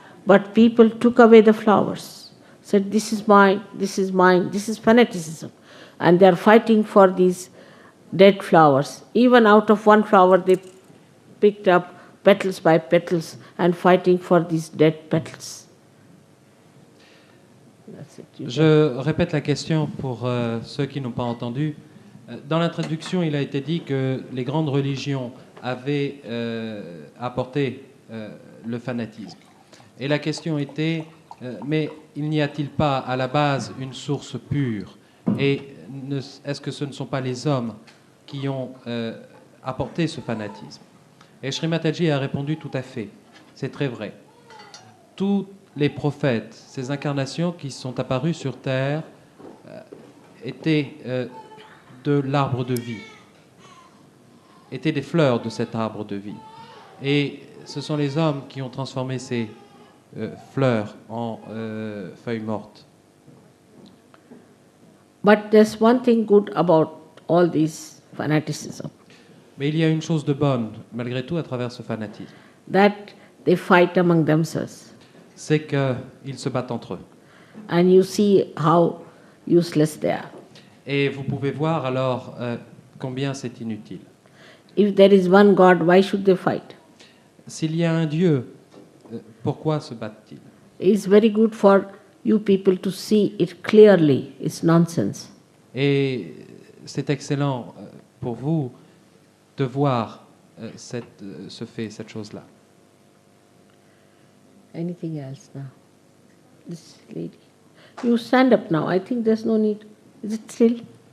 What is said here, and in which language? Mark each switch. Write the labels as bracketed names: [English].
[English] But people took away the flowers, said, this is mine, this is mine, this is fanaticism. And they are fighting for these dead flowers. Even out of one flower they picked up petals by petals and fighting for these dead petals. That's it. [French] Je répète la question pour ceux qui n'ont pas entendu. Dans l'introduction, il a été dit que les grandes religions avaient apporté le fanatisme. Et la question était, mais il n'y a-t-il pas à la base une source pure? Et est-ce que ce ne sont pas les hommes qui ont apporté ce fanatisme? Et Shrimataji a répondu tout à fait. C'est très vrai. Tous les prophètes, ces incarnations qui sont apparues sur Terre, étaient de l'arbre de vie, étaient des fleurs de cet arbre de vie. Et ce sont les hommes qui ont transformé ces fleurs en feuilles mortes. [English] But there's one thing good about all this fanaticism, [French] Mais il y a une chose de bonne, malgré tout, à travers ce fanatisme. [English] that they fight among themselves. [French] C'est qu'ils se battent entre eux. [English] And you see how useless they are. [French] Et vous pouvez voir alors combien c'est inutile. [English] If there is one God, why should they fight? [French] S'il y a un Dieu, pourquoi se battent-ils? [English] It's very good for you people to see it clearly. It's nonsense. [French] Et c'est excellent pour vous de voir ce fait, cette chose-là. [English] Anything else now? This lady. You stand up now. I think there's no need. Is it still?